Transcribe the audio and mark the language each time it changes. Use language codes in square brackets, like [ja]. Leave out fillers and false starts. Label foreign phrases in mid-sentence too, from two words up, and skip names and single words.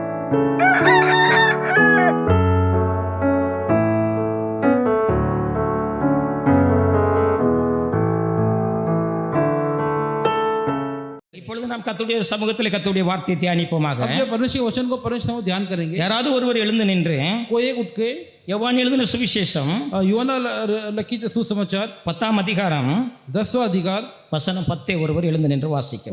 [ta] இப்பொழுது நாம் கர்த்தருடைய சமூகத்தில் கர்த்தருடைய வார்த்தையை தியானிப்போமாக. [hi] अपने परमेश्वर के वचन को परमेश्वर में ध्यान करेंगे. [ta] யாராவது ஒருவர் எழுந்து நின்று [hi] कोई एक उठ के [ta] யோவான் எழுதின சுவிசேஷம் [hi] यूहन्ना लिखित सुसमाचार [ta] 10ஆம் அதிகாரம் [hi] 10वां अधिकार [ta] வசனம் 10 ஒருவர் எழுந்து நின்று வாசிக்க.